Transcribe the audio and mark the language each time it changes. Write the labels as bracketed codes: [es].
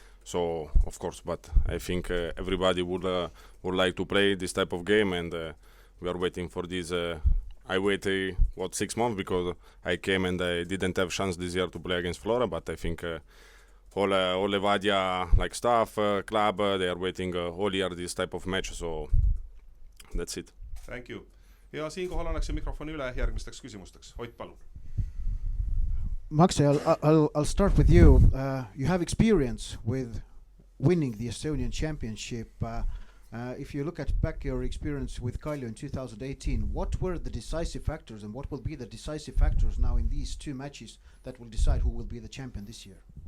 [en] So, of course, but I think everybody would like to play this type of game, and we are waiting for this. I waited 6 months because I came and I didn't have chance this year to play against Flora, but I think all Levadia staff, club, they are waiting all year this type of match, so that's it. Thank you. [et] Ja siinkohal annaksin mikrofoni üle järgmisteks küsimusteks. Ott, palun. [en] Maxi, I'll start with you. You have experience with winning the Estonian Championship. If you look back your experience with Kalju in 2018, what were the decisive factors and what will be the decisive factors now in these 2 matches that will decide who will be the champion this year?